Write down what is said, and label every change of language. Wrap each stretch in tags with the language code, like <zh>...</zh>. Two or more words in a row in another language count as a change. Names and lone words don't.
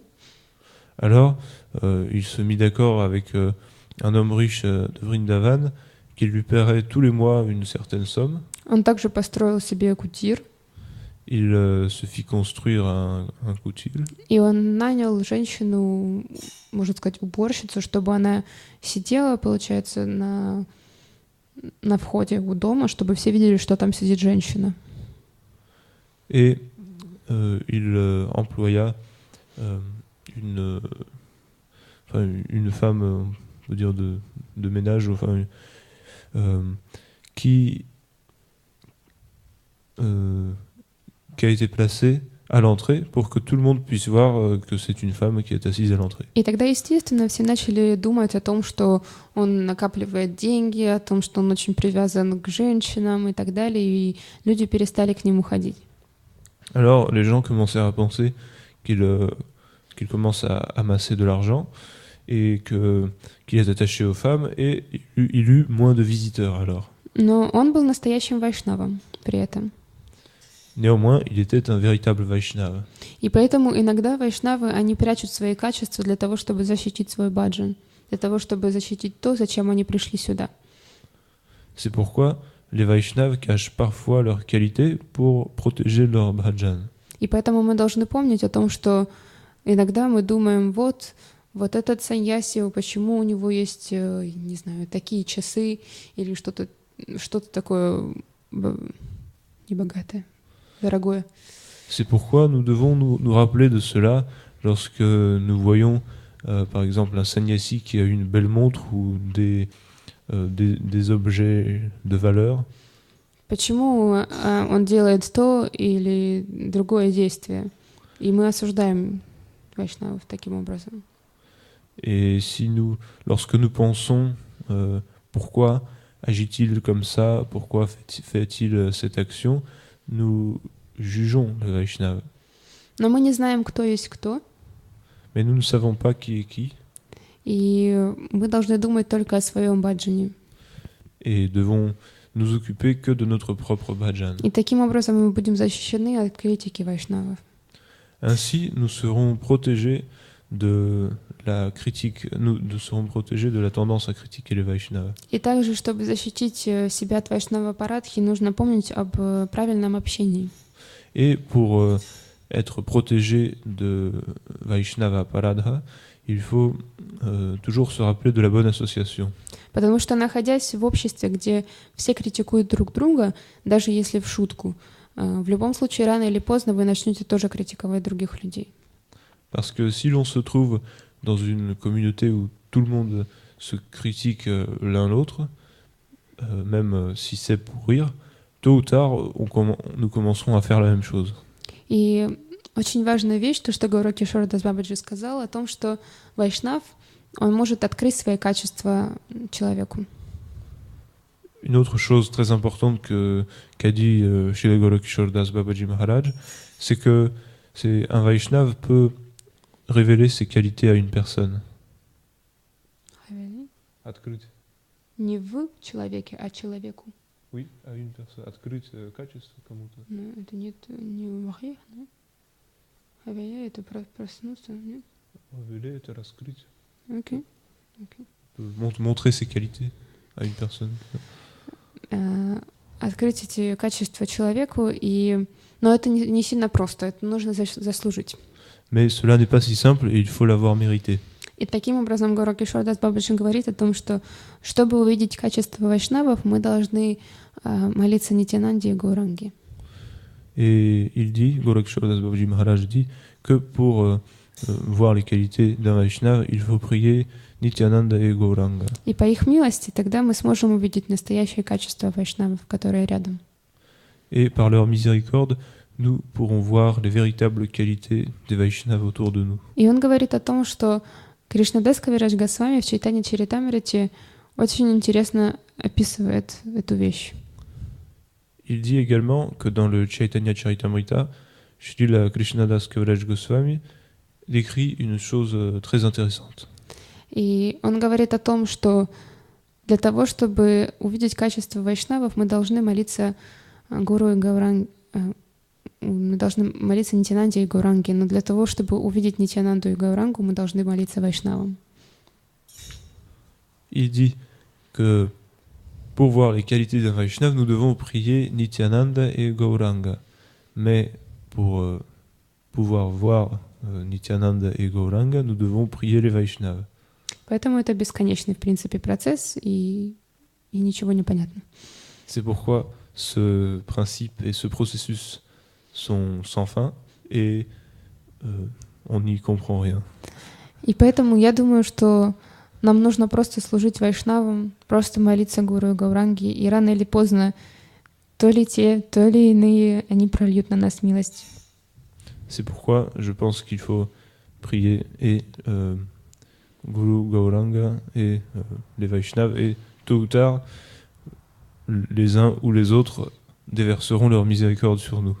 <fr>Alors il se mit d'accord avec un homme riche de Vrindavan qui lui paierait tous les mois une certaine somme.</fr> <ru>Он также построил себе кутир.</ru> <fr>Il se fit construire un kutil.</fr> <ru>И он нанял женщину, можно сказать, уборщицу, чтобы она сидела, получается, на входе у дома, чтобы все видели, что там сидит женщина.</ru> <fr>Et il employa une femme, on peut dire de ménage, enfin, qui a été placée à l'entrée pour que tout le monde puisse voir que c'est une femme qui est assise à l'entrée.</fr> <ru>И тогда, естественно, все начали думать о том, что он накапливает деньги, о том, что он очень привязан к женщинам и так далее, и люди перестали к нему ходить.</ru> <fr>Alors, les gens commencèrent à penser qu'il commence à amasser de l'argent et qu'il est attaché aux femmes, et il eut moins de visiteurs alors.</fr> <ru>Но он был настоящим вайшнавом при этом.</ru> <fr>Néanmoins, il était un véritable Vaishnava.</fr> <ru>И поэтому иногда вайшнавы, они прячут свои качества для того, чтобы защитить свой баджан, для того, чтобы защитить то, зачем они пришли сюда.</ru> <fr>C'est pourquoi les Vaishnavas cachent parfois leurs qualités pour protéger leur bhajan.</fr> <ru>И поэтому мы должны помнить о том, что иногда мы думаем, вот этот саньяси, почему у него есть, не знаю, такие часы или что-то такое небогатое, дорогое.</ru> <fr>C'est pourquoi nous devons nous rappeler de cela lorsque nous voyons, par exemple, un sannyasi qui a une belle montre ou des objets de valeur.</fr> <ru>Почему он делает то или другое действие? И мы осуждаем вайшнавов таким образом.</ru> <fr>Et lorsque nous pensons, pourquoi agit-il comme ça, pourquoi fait-il cette action, nous jugeons le Vaishnava.</fr> <ru>Но мы не знаем, кто есть кто.</ru> <fr>Mais nous ne savons pas qui est qui.</fr> <ru>И мы должны думать только о своем баджане.</ru> <fr>Et devons nous occuper que de notre propre bhajan.</fr> <ru>И таким образом мы будем защищены от критики вайшнавов.</ru> <fr>Ainsi, nous serons protégés de la critique, nous serons protégés de la tendance à critiquer les Vaishnavas.</fr> <ru>И также, чтобы защитить себя от вайшнава парадхи, нужно помнить об правильном общении.</ru> <fr>Et pour être protégé de Vaishnava Paradha, il faut toujours se rappeler de la bonne association.</fr> <ru>Потому что, находясь в обществе, где все критикуют друг друга, даже если в шутку, в любом случае, рано или поздно вы начнете тоже критиковать других людей.</ru> <fr>Parce que si l'on se trouve dans une communauté où tout le monde se critique l'un l'autre, même si c'est pour rire, tôt ou tard, nous commencerons à faire la même chose.</fr> <ru>И очень важная вещь, то, что Гауру Кишор Дас Бабаджи сказал, о том, что вайшнав, он может открыть свои качества человеку.</ru> <fr>Une autre chose très importante qu'a dit Srila Gaura Kishore Das Babaji Maharaj, c'est que un Vaishnav peut révéler ses qualités à une personne.</fr> <ru>Открыть. Не в человеке, а человеку.</ru> <fr>Oui, à une personne.</fr> <ru>Открыть качество кому-то. Ну, это не в грех, да? Авея — это проснуться, нет? Révéler, это раскрыть. Окей.</ru> <fr>Montrer ses qualités à une personne.</fr> <ru>открыть эти качества человеку, но это не сильно просто, это нужно заслужить.</ru> <fr>Mais cela n'est pas si simple et il faut l'avoir mérité.</fr> <ru>И таким образом Гора Кишор Дас Бабаджи говорит о том, что чтобы увидеть качество вайшнавов, мы должны молиться Нитьянанде и Гауранге.</ru> <fr>Et il dit, Gorakshor Das Babaji Maharaj dit, que pour voir les qualités d'un Vaishnava, il faut prier Nityananda et Gauranga.</fr> <ru>И по их милости тогда мы сможем увидеть настоящее качество вайшнавов, которые рядом.</ru> <fr>Et par leur miséricorde, nous pourrons voir les véritables qualités des Vaishnavas autour de nous.</fr> <ru>И он говорит о том, что Кришнадас Кавирадж Госвами в Чайтанья Чаритамрите очень интересно описывает эту вещь.</ru> <fr>Il dit également que dans le Chaitanya Charitamrita, Srila Krishnadas Kaviraj Goswami décrit une chose très intéressante.</fr> <ru>И он говорит о том, что для того, чтобы увидеть качество вайшнавов, мы должны молиться Гуру и Гауранге, мы должны молиться Нитьянанде и Гауранге, но для того, чтобы увидеть Нитьянанду и Гаурангу, мы должны молиться вайшнавам.</ru> <fr>Il dit que pour voir les qualités d'un Vaishnava, nous devons prier Nityananda et Gauranga. Mais pour pouvoir voir Nityananda et Gauranga, nous devons prier les Vaishnavas.</fr> <ru>Поэтому это бесконечный, в принципе, процесс, и ничего не понятно.</ru> <fr>C'est pourquoi ce principe et ce processus sont sans fin et on n'y comprend rien.</fr> <ru>И поэтому я думаю, что нам нужно просто служить вайшнавам, просто молиться Гуру и Гауранге, и рано или поздно то ли те, то ли иные, они прольют на нас милость.</ru> <fr>C'est pourquoi je pense qu'il faut prier et Guru Gauranga et les Vaishnavas, et tôt ou tard, les uns ou les autres déverseront leur miséricorde sur nous.</fr>